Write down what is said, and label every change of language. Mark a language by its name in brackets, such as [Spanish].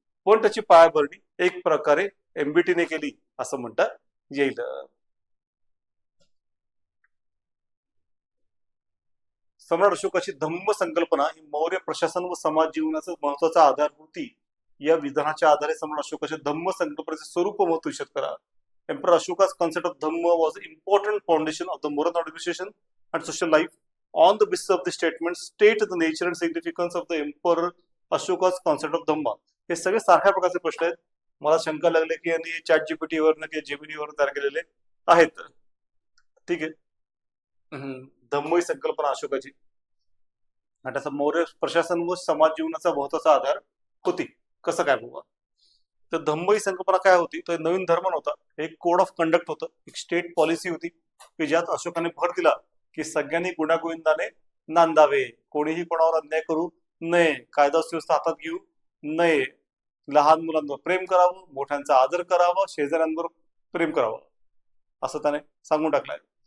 [Marathi] पण त्याची पायाभरणी एक प्रकारे MBTने केली असं म्हणता येईल. सम्राट अशोकाची धम्म संकल्पना ही मौर्य प्रशासन व समाज जीवनाचा महत्वाचा आधार होती. या विधानाच्या आधारे सम्राट अशोकाच्या धम्म संकल्पनेचे स्वरूप महत्व विशद करा. [English] Emperor Ashoka's concept of Dhamma was an important foundation of the moral administration and social life. On the basis of the statement, state the nature and significance of the Emperor Ashoka's concept of Dhamma. [Marathi] हे सगळे सारख्या प्रकारचे प्रश्न आहेत. मला शंका लागले की यांनी ChatGPT वरनं किंवा जेमिनीवर तयार केलेले आहेत. ठीक आहे. धम्म ही संकल्पना अशोकाची आणि त्याचा मौर्य प्रशासन व समाज जीवनाचा महत्वाचा आधार होती. कसं काय बाबा, तर धम्म ही संकल्पना काय होती, तर नवीन धर्म नव्हता, एक [English] code of conduct [Marathi] होतं, एक [English] state policy [Marathi] होती की ज्यात अशोकाने भर दिला की सगळ्यांनी गुण्यागोविंदाने नांदावे, कोणीही कोणावर अन्याय करू नये, कायदा सुव्यवस्था हातात घेऊ नये, लहान मुलांवर प्रेम करावं, मोठ्यांचा आदर करावा, शेजाऱ्यांवर प्रेम करावं, असं त्याने सांगून टाकलंय.